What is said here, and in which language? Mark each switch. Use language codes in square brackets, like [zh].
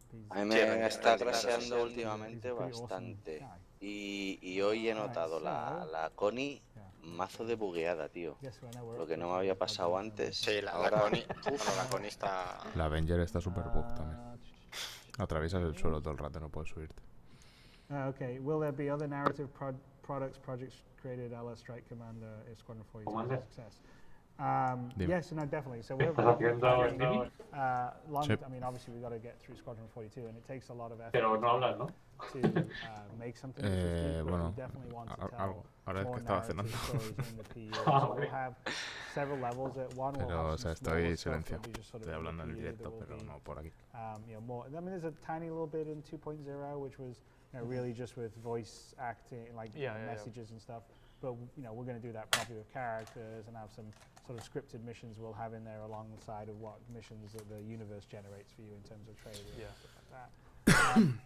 [es] A mí me está craseando últimamente bastante. Y hoy he notado la Connie mazo de bugueada, tío. Lo que no me había pasado antes. Sí, la Connie está... La Avenger está super bug también. Atraviesas el suelo todo el rato, no puedes subirte. [en] Okay, will there be other narrative projects created a la Strike Commander if Squadron 42 is a success? Yes, no, definitely. So we're I mean, obviously we've got to get through Squadron 42, and it takes a lot of effort to make something. [es] Bueno, ahora es que estaba cenando. Pero, o sea, estoy silenciado. Estoy hablando en el directo, pero no por aquí. [en] You know, more. I mean, there's a tiny little bit in 2.0, which was really just with voice acting, like messages and stuff. But you know, we're going to do that properly with characters and have some sort of scripted missions we'll have in there alongside of what missions that the universe generates for you in terms of trading and stuff like that.